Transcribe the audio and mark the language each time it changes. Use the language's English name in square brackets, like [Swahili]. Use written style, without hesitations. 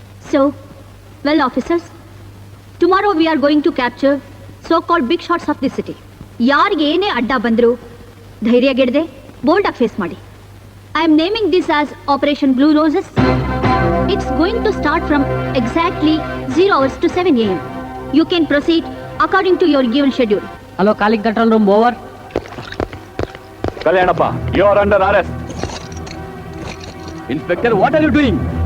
[English] So, well officers, tomorrow we are going to capture so-called big shots of the city. [Kannada] ಯಾರಿಗೆ ಏನೇ ಅಡ್ಡ ಬಂದ್ರು ಧೈರ್ಯಗೆಡದೆ bold ಆಗಿ face ಮಾಡಿ. [English] I am naming this as Operation Blue Roses. It's going to start from exactly 0 hours to 7 a.m. You can proceed according to your given schedule. Hello, calling control room, over. Kalyanappa, you are under arrest. Inspector, what are you doing?